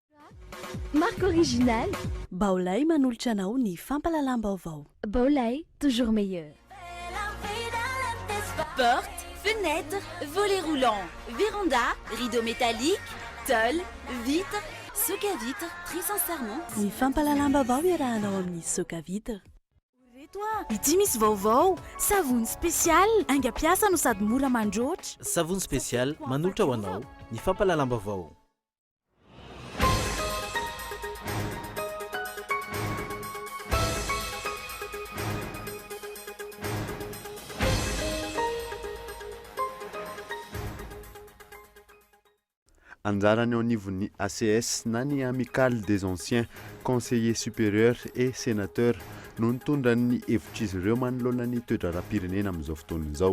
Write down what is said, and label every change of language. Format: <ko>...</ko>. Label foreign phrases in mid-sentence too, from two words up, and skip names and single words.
<fr>Marque originale.</fr> <mg>Baolay manolotra anao ny fampalalam-baovao. Baolay,</mg> <fr>toujours meilleur. Portes, fenêtres, volets roulants, véranda, rideaux métalliques, tôle, vitres, soc à vitre, très sincèrement.</fr> <mg>Ny fampalalam-baovao iarahanao amin'ny</mg> <fr>soc à vitre.</fr> <mg>Ity misy vaovao, savony spesialy, aingam-piasa no sady mora mandroatra. Savony spesialy manolotra ho anao ny fampalalam-baovao. Anjarany ao anivon'ny ACS na ny Amicale des Anciens Conseillers Supérieurs et Sénateurs no nitondra ny hevitr'izy ireo manoloana ny toe-draram-pirenena amin'izao fotoana izao.</mg>